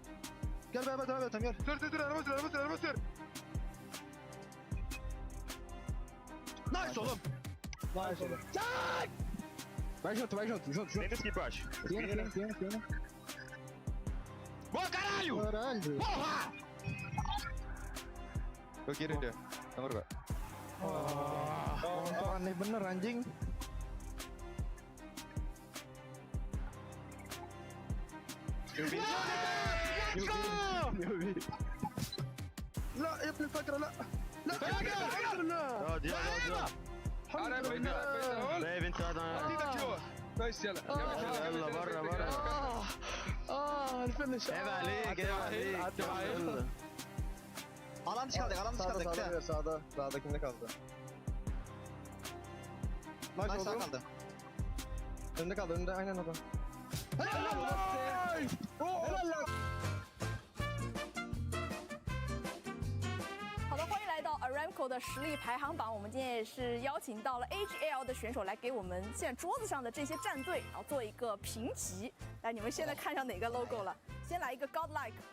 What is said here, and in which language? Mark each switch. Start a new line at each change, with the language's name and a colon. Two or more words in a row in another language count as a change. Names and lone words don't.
Turkish: Gel beraber devam edelim gel. Sür. Araba sür. Nice oğlum. Çak! Backshot.
Portuguese: Temos que ir baixo.
Spanish: Tiene.
Portuguese: Boa, caralho! Porra!
Indonesian: Go kiri dia. Nomor gak? Aneh bener anjing.
Arabic: لا يا ابن الفكرة لا دي بايب انت نايس يلا برا الفينش عيب عليك
Turkish: Alan dışı kaldı. Sağda kimde kaldı? Nice sağ kaldı. Önünde aynen o da. Helal lan.
Chinese: 好的，欢迎来到 Aramco 的实力排行榜。我们今天也是邀请到了 HL 的选手来给我们现在桌子上的这些战队，然后做一个评级。来，你们现在看上哪个 logo 了？先来一个 Godlike，